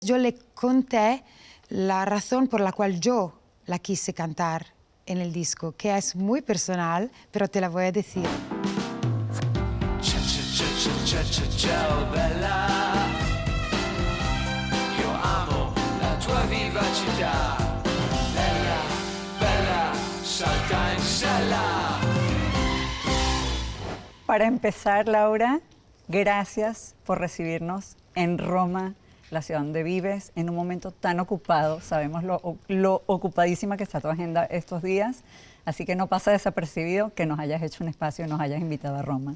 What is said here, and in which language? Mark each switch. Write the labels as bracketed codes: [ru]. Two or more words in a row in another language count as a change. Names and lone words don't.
[es] Yo le conté la razón por la cual yo la quise cantar en el disco, que es muy personal, pero te la voy a decir. [it] Ciao bella, io amo la tua vivacità. Bella, bella, salta in sella. [es] Para empezar, Laura, gracias por recibirnos en Roma, la ciudad donde vives, en un momento tan ocupado. Sabemos lo ocupadísima que está tu agenda estos días, así que no pasa desapercibido que nos hayas hecho un espacio y nos hayas invitado a Roma.